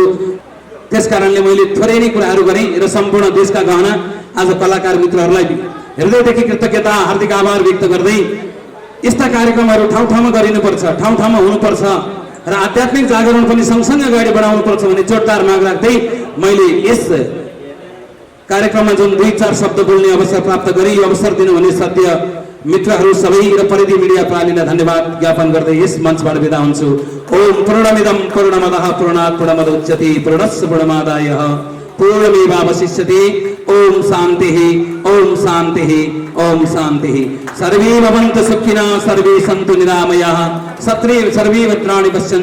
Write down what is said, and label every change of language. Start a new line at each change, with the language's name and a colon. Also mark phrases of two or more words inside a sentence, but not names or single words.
Nepali: त्यसकारणले मैले थोरै नै कुराहरू गरेँ र सम्पूर्ण देशका गहना आज कलाकार मित्रहरूलाई हृदयदेखि कृतज्ञता हार्दिक आभार व्यक्त गर्दै यस्ता कार्यक्रमहरू ठाउँ ठाउँमा गरिनुपर्छ, ठाउँ ठाउँमा हुनुपर्छ र आध्यात्मिक जागरण पनि सँगसँगै अगाडि बढाउनुपर्छ भन्ने जोरदार माग राख्दै मैले यस कार्यक्रममा जुन 2-4 शब्द बोल्ने अवसर प्राप्त गरे यो अवसर दिनुहुने सत्य मित्रहरू सबै र परिधि मिडिया प्रालीलाई धन्यवाद ज्ञापन गर्दै यस मञ्चबाट बिदा हुन्छु।
Sanskrit: ओम पूर्णमिदं पूर्णमदः पूर्णात् पूर्णमुदच्यते पूर्णस्य पूर्णमादाय पूर्णमेवावशिष्यते। ओम शान्तिः ओम शान्तिः ओम शान्तिः। सर्वे भवन्तु सुखिनः सर्वे सन्तु निरामयाः सर्वे भद्राणि पश्यन्तु।